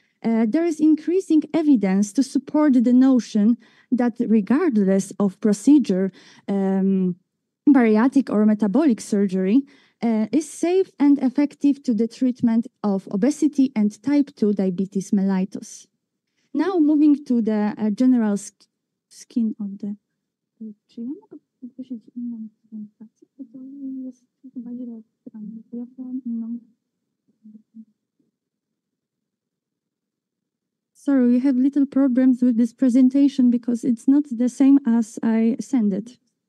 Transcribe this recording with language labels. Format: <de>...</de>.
<en>There is increasing evidence to support the notion that regardless of procedure, bariatric or metabolic surgery is safe and effective to the treatment of obesity and type 2 diabetes mellitus. Now moving to the general skin of the...</en> <pl>Czy ja mogę poprosić inną prezentację? Bo to jest chyba źle ekranie, bo ja mam inną.</pl> <en>Sorry, we have little problems with this presentation because it's not the same as I sent it.</en>